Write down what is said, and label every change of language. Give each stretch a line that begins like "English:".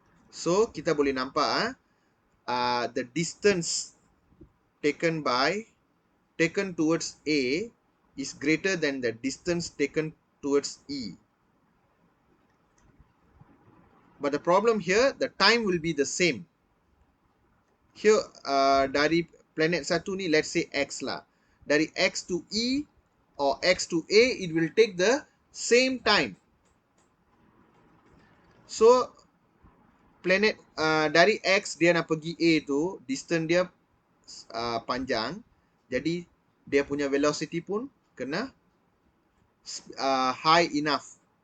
English: So
Malay: kita boleh nampak
English: the distance taken towards A is greater than the distance taken towards E. But the problem here, the time will be the same.
Malay: Here dari planet satu ni,
English: let's say X
Malay: lah.
English: Dari X to E or X to A, it will take the same time.
Malay: So planet dari X dia nak pergi A tu, distance dia panjang. Jadi dia punya velocity pun kena
English: high enough.